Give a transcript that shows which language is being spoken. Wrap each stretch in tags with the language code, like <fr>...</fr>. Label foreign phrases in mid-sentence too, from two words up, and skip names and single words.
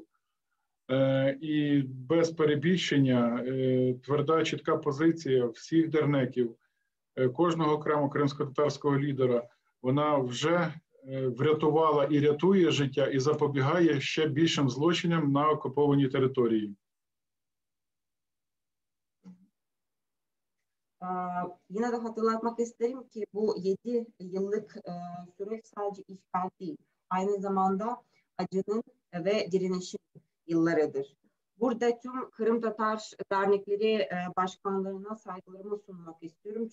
<uk>І без перебільшення тверда, чітка позиція всіх дернеків, кожного окремо кримськотатарського лідера, вона вже врятувала і рятує життя, і запобігає ще більшим злочинам на окупованій території.</uk> <tr>Yine de hatırlatmak isterim ki bu 7 yıllık süreç sadece işgal değil. Aynı zamanda acının ve direnişin yıllarıdır. Burada tüm Kırım Tatar dernekleri başkanlarına saygılarımı sunmak istiyorum.</tr>